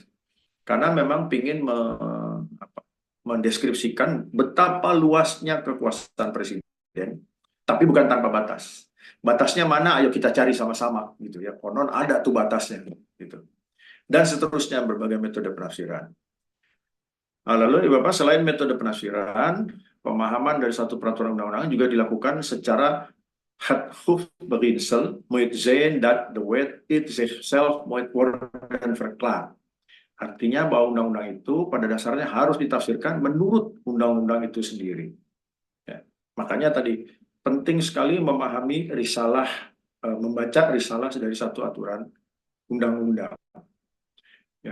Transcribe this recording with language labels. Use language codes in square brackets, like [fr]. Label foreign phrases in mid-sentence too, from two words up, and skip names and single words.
[id] Karena memang ingin mendeskripsikan betapa luasnya kekuasaan presiden, tapi bukan tanpa batas. Batasnya mana? Ayo kita cari sama-sama, gitu ya. Konon ada tuh batasnya, gitu. Dan seterusnya berbagai metode penafsiran. Nah, lalu Bapak, selain metode penafsiran, pemahaman dari satu peraturan undang-undang juga dilakukan secara [nl] het hoeft beginsel moet zijn dat de wet it zichzelf moet worden verklaard. [id] Artinya bahwa undang-undang itu pada dasarnya harus ditafsirkan menurut undang-undang itu sendiri. Ya. Makanya tadi penting sekali memahami risalah, membaca risalah dari satu aturan undang-undang. Ya.